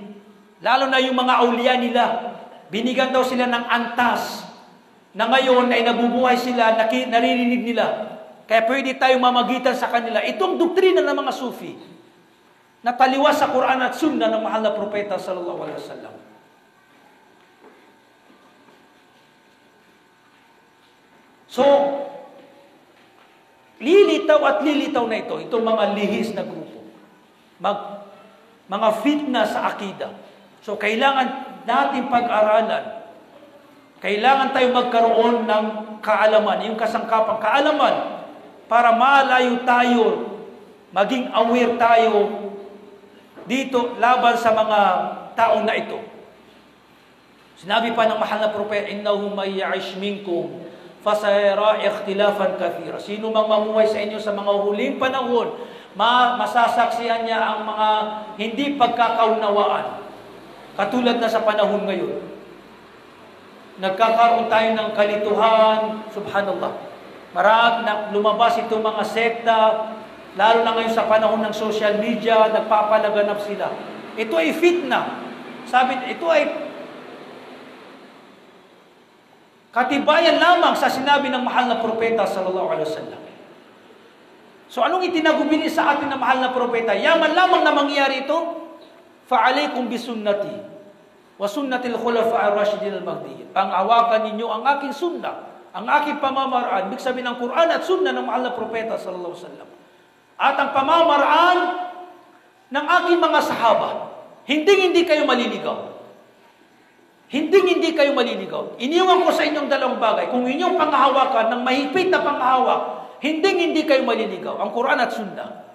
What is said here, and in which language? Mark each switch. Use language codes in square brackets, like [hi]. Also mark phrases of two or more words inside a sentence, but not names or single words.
[tl] Lalo na yung mga aulia nila. Binigyan daw sila ng antas na ngayon ay nabubuhay sila, naririnig nila. Kaya pwede tayong mamagitan sa kanila. Itong doktrina ng mga Sufi na taliwas sa Quran at Sunnah ng mahal na propeta [ar] صلى الله عليه وسلم. [tl] So, lilitaw at lilitaw na ito, itong mga lihis na grupo. Mga fitna sa akida. So, kailangan natin pag-aralan. Kailangan tayo magkaroon ng kaalaman, yung kasangkapang kaalaman, para malayo tayo, maging aware tayo dito laban sa mga taong na ito. Sinabi pa ng mahal na propeta, [ar] إنه من يعش منكم فسيرى اختلافا كثيرا. [tl] Sino mang mamuhay sa inyo sa mga huling panahon, masasaksihan niya ang mga hindi pagkakaunawaan. Katulad na sa panahon ngayon. Nagkakaroon tayo ng kalituhan, subhanallah. Marami na lumabas itong mga sekta, lalo na ngayon sa panahon ng [en] social media, [tl] nagpapalaganap sila. Ito ay fitna. Sabi, ito ay katibayan lamang sa sinabi ng mahal na propeta [ar] صلى الله عليه وسلم. [tl] So anong itinagubili sa atin ng mahal na propeta? Yaman lamang na mangyari ito. [ar] فعليكم بسنتي وسنة الخلفاء الراشدين المهديين. [tl] Panghawakan ninyo ang aking sunnah, ang aking pamamaraan, ibig sabihin ng Quran at sunnah ng mahal na propeta [ar] صلى الله عليه وسلم. [tl] At ang pamamaraan ng aking mga sahaba. Hindi kayo maliligaw. Hindi kayo maliligaw. Iniwan ko sa inyong dalawang bagay. Kung inyong panghahawakan ng mahigpit na panghahawak, hindi kayo maliligaw. Ang Quran at sunnah.